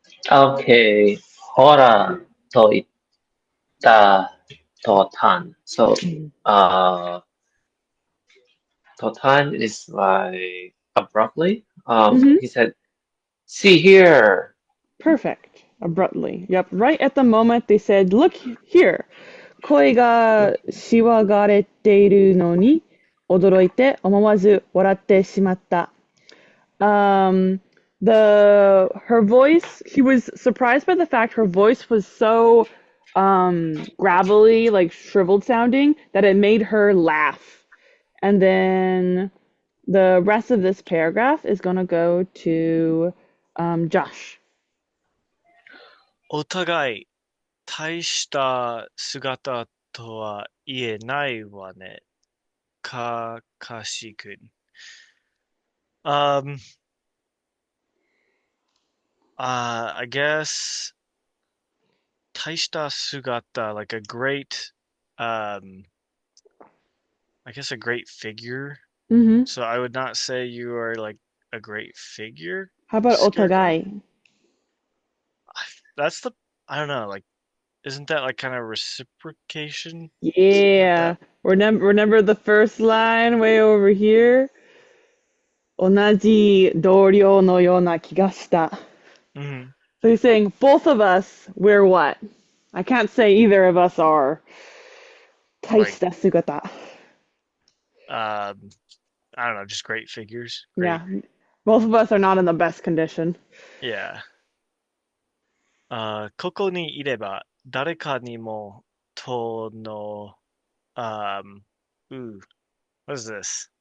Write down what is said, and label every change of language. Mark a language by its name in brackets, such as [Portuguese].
[English] Okay. [Japanese] ほら、と言った途端. [English] So, Mhm. uh, 途端 is like abruptly. Hmm. He said, see here. Perfect. Abruptly. Yep, right at the moment they said, look here. [Japanese] 声がしわがれているのに驚いて思わず笑ってしまった。 [English] Um, her voice, he was surprised by the fact her voice was so gravelly, like shriveled sounding, that it made her laugh. And then the rest of this paragraph is gonna go to Josh. [Japanese] お互い大した姿とは言えないわね。かかしくん。 [English] Um, I guess [Japanese] 大した姿, [English] like a great, um, I guess a great figure. Mm-hmm. So I would not say you are like a great figure, How about Scarecrow. otagai? That's the, I don't know, like, isn't that like kind of reciprocation? Something like Yeah. that. Remember the first line way over here? [Japanese] 同じ同僚のような気がした. Hmm. [English] So he's saying both of us, we're what? I can't say either of us are. Like, [Japanese] 大した姿. [English] um, I don't know, just great figures. Great. Yeah. Both of us are not in the best condition. Yeah. [Japanese] ここにいれば誰かにもとの、 [English] ooh, what is this?